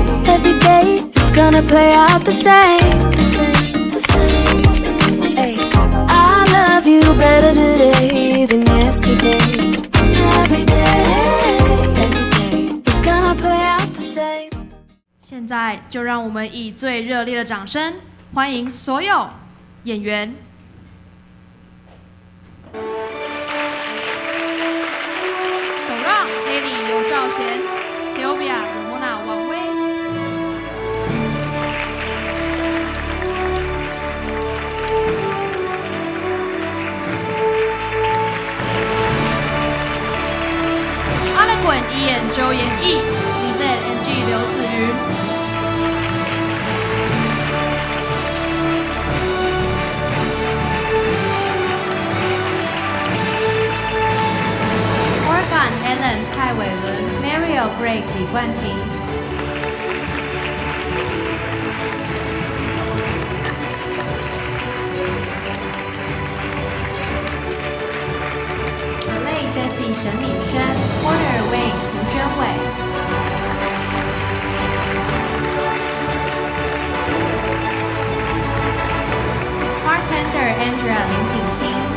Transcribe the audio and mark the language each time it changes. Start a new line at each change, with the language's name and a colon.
English: Every day is gonna play out the same, the same, the same, the same. Ay, I love you better today than yesterday. Every day is gonna play out the same.
Chinese: 现在就让我们以最热烈的掌声欢迎所有演员。首让 Haley 由赵贤 ，Sylvia Ramona 王威。 Harlequin 一演周延毅 ，Lizette NG 刘子云。 Organ Alan 蔡伟伦 Mariel Greg 李冠廷 Malay Jessie 沈敏轩 Warner Wayne 涂宣伟 Bartender Andrea 林景欣